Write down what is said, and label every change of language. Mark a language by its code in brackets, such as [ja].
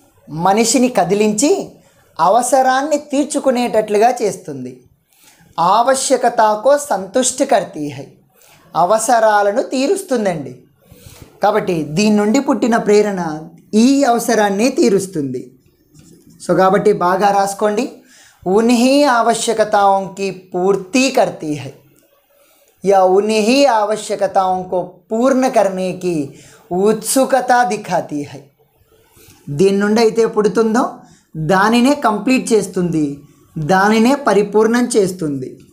[te] మనిషిని కదిలించి అవసరాన్ని తీర్చుకునేటట్లుగా చేస్తుంది. [hi] ఆవశ్యకతకు సంతుష్టి కర్తీ హై. [te] అవసరాలను తీరుస్తుందండి. కాబట్టి దీని నుండి పుట్టిన ప్రేరణ ఈ అవసరాన్ని తీరుస్తుంది. సో కాబట్టి బాగా రాసుకోండి. [hi] उन्हीं आवश्यकताओं की पूर्ति करती है. या उन्हीं आवश्यकताओं को पूर्ण करने की उत्सुकता दिखाती है. [te] దీని నుండి అయితే పుడుతుందో దానినే కంప్లీట్ చేస్తుంది, దానినే పరిపూర్ణం చేస్తుంది.